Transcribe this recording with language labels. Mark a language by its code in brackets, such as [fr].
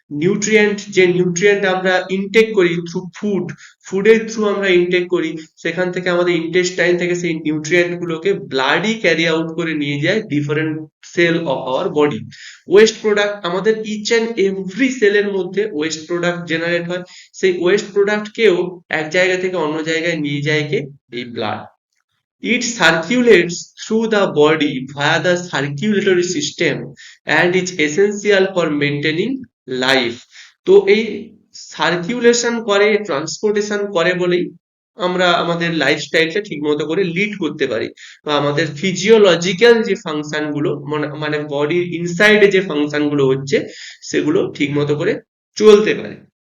[bn] Nutrient, যে nutrient আমরা intact করি থ্রু ফুড, ফুডের থ্রু আমরা ইনটেক করি, সেখান থেকে আমাদের ইন্টেস্টাইন থেকে সেই নিউট্রিয়েন্ট গুলোকে ব্লাডই ক্যারি আউট করে নিয়ে যায় [en] Different cell of our body. [bn] Waste product, আমাদের ইচ অ্যান্ড এভরি সেলের মধ্যে ওয়েস্ট প্রোডাক্ট জেনারেট হয়। সেই ওয়েস্ট প্রোডাক্টকেও এক জায়গা থেকে অন্য জায়গায় নিয়ে যায় কে? এই blood. [en] It circulates through the body via the circulatory system and is essential for maintaining life. [bn] তো এই সার্কুলেশন করে, ট্রান্সপোর্টেশন করে বলেই আমরা আমাদের লাইফস্টাইলটা ঠিক মতো করে লিড করতে পারি, বা আমাদের ফিজিওলজিক্যাল যে ফাংশন গুলো, মানে বডির ইনসাইডে যে ফাংশন গুলো হচ্ছে, সেগুলো ঠিক মতো করে চলতে পারে।